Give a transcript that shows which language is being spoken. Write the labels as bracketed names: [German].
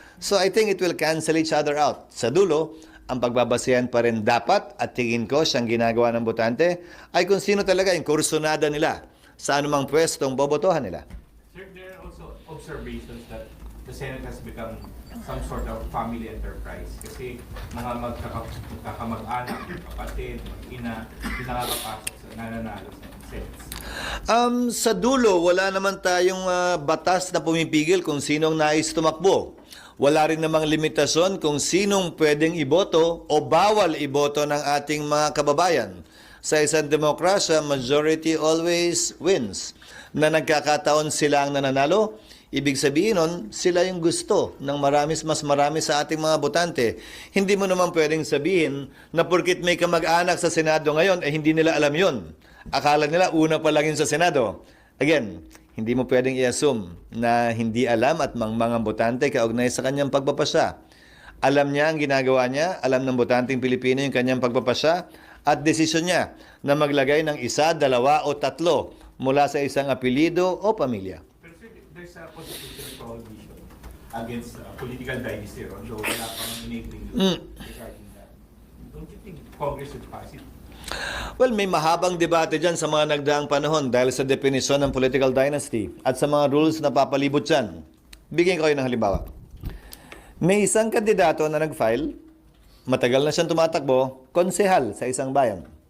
[English] So I think it will cancel each other out. [Filipino] Sa dulo, ang pagbabasihan pa rin dapat, at tingin ko siyang ginagawa ng botante, ay kung sino talaga yung kursunada nila sa anumang pwestong bobotohan nila. [English] Sir, there are also observations that the Senate has become some sort of family enterprise. [Filipino] Kasi mga magkakamag-anak, kapatid, mag-ina, hindi nakakapasok sa nananalo sa sets. Sa dulo, wala naman tayong batas na pumipigil kung sinong nais tumakbo. Wala rin namang limitasyon kung sinong pwedeng iboto o bawal iboto ng ating mga kababayan. Sa isang demokrasya, [English] majority always wins. [Filipino] Na nagkakataon sila ang nananalo, ibig sabihin nun, sila yung gusto ng mas marami sa ating mga botante. Hindi mo naman pwedeng sabihin na porkit may kamag-anak sa Senado ngayon, hindi nila alam yun. Akala nila una pa lang yun sa Senado. Again, hindi mo pwedeng i-assume na hindi alam at mga botante kaugnay sa kanyang pagpapasya. Alam niya ang ginagawa niya, alam ng botanteng Pilipino yung kanyang pagpapasya at desisyon niya na maglagay ng isa, dalawa o tatlo mula sa isang apelido o pamilya. [English] Pero sir, there's a constitutional prohibition against political dynasty, although [Filipino] wala pang [English] enabling law regarding that. Don't you think Congress would pass it? [Filipino] Well, may mahabang debate dyan sa mga nagdaang panahon dahil sa definisyon ng political dynasty at sa mga rules na papalibot dyan. Bigyan ko kayo ng halimbawa. May isang kandidato na nag-file, matagal na siyang tumatakbo, konsehal sa isang bayan.